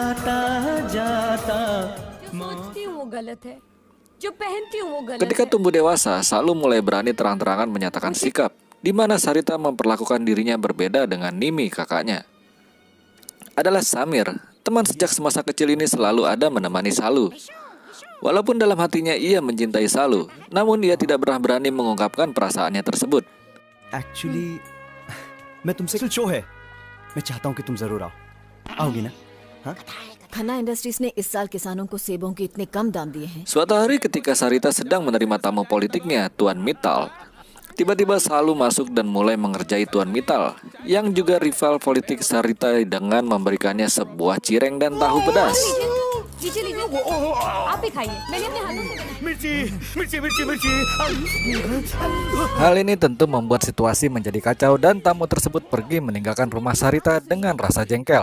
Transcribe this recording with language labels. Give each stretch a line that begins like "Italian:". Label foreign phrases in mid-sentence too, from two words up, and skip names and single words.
Indonesian: Ketika tumbuh dewasa, Salu mulai berani terang-terangan menyatakan sikap, di mana Sarita memperlakukan dirinya berbeda dengan Nimi kakaknya. Adalah Samir, teman sejak semasa kecil ini selalu ada menemani Salu. Walaupun dalam hatinya ia mencintai Salu, namun ia tidak pernah berani mengungkapkan perasaannya tersebut.
English: Actually,
Hindi: मैं तुमसे शो है मैं चाहता हूँ कि तुम जरूर आओ आओगी ना हाँ खन्ना इंडस्ट्रीज ने इस साल किसानों को सेबों के इतने कम दाम दिए हैं।
Indonesian: Suatu hari ketika Sarita sedang menerima tamu politiknya, Tuan Mittal, tiba-tiba Salu masuk dan mulai mengerjai Tuan Mittal, yang juga rival politik Sarita dengan memberikannya sebuah cireng dan tahu pedas. Hal ini tentu membuat situasi menjadi kacau dan tamu tersebut pergi meninggalkan rumah Sarita dengan rasa jengkel.